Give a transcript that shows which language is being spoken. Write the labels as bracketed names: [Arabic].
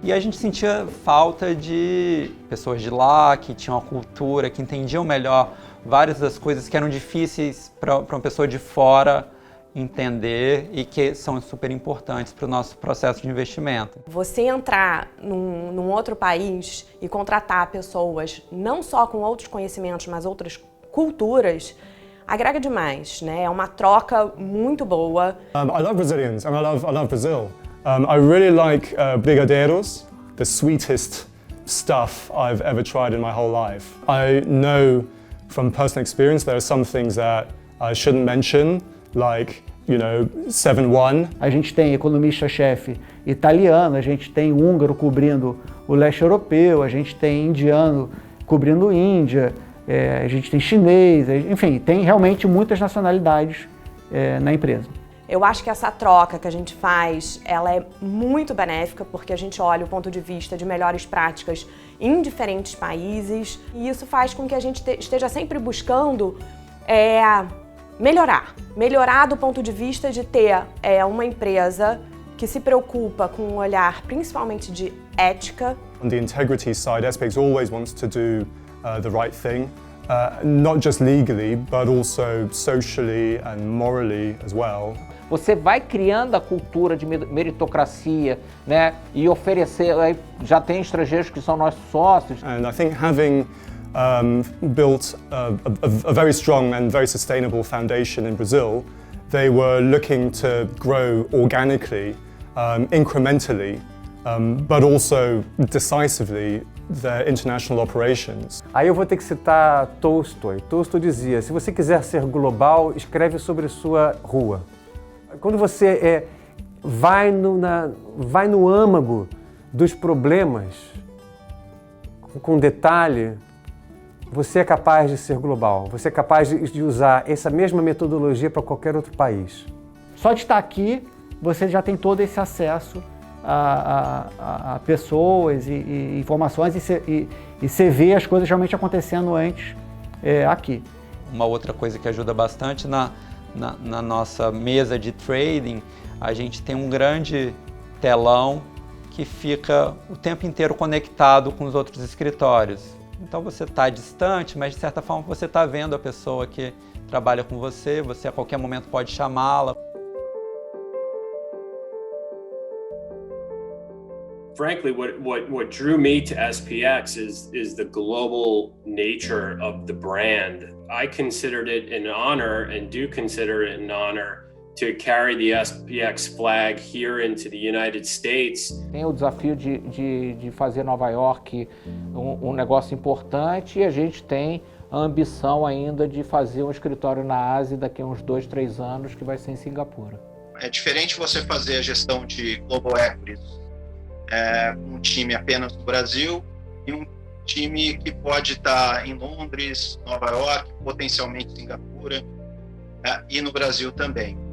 [Portuguese] E a gente sentia falta de pessoas de lá, que tinham uma cultura, que entendiam melhor várias das coisas que eram difíceis para uma pessoa de fora entender e que são super importantes para o nosso processo de investimento. Você entrar num outro país e contratar pessoas não só com outros conhecimentos, mas outras culturas, agrega demais, né? É uma troca muito boa. [English] I love Brazilians and I love Brazil. I really like brigadeiros, the sweetest stuff I've ever tried in my whole life. I know from personal experience there are some things that I shouldn't mention, like, 7-1. [Portuguese] A gente tem economista-chefe italiano, a gente tem húngaro cobrindo o leste europeu, a gente tem indiano cobrindo Índia, a gente tem chinês, enfim, tem realmente muitas nacionalidades na empresa. Eu acho que essa troca que a gente faz, ela é muito benéfica, porque a gente olha o ponto de vista de melhores práticas em diferentes países, e isso faz com que a gente esteja sempre buscando melhorar do ponto de vista de ter uma empresa que se preocupa com um olhar principalmente de ética. [English] On the integrity side, SPX always wants to do the right thing, not just legally, but also socially and morally as well. [Portuguese] Você vai criando a cultura de meritocracia, né? E oferecer, já tem estrangeiros que são nossos sócios. [English] And I think having built a very strong and very sustainable foundation in Brazil. They were looking to grow organically, incrementally, but also decisively their international operations. [Portuguese] Aí eu vou ter que citar Tolstói. Tolstói dizia: se você quiser ser global, escreve sobre sua rua. Quando você vai no âmago dos problemas, com detalhe, você é capaz de ser global. Você é capaz de usar essa mesma metodologia para qualquer outro país. Só de estar aqui, você já tem todo esse acesso a pessoas e informações e você vê as coisas realmente acontecendo antes aqui. Uma outra coisa que ajuda bastante na nossa mesa de trading, a gente tem um grande telão que fica o tempo inteiro conectado com os outros escritórios. Então você está distante, mas de certa forma você está vendo a pessoa que trabalha com você, você a qualquer momento pode chamá-la. [English] Frankly, what drew me to SPX is the global nature of the brand. I considered it an honor and do consider it an honor to carry the SPX flag here into the United States. [Portuguese] Tem o desafio de fazer Nova York um negócio importante, e a gente tem a ambição ainda de fazer um escritório na Ásia daqui a uns 2, 3 anos, que vai ser em Singapura. É diferente você fazer a gestão de Global Equities um time apenas no Brasil e um time que pode estar em Londres, Nova York, potencialmente Singapura e no Brasil também.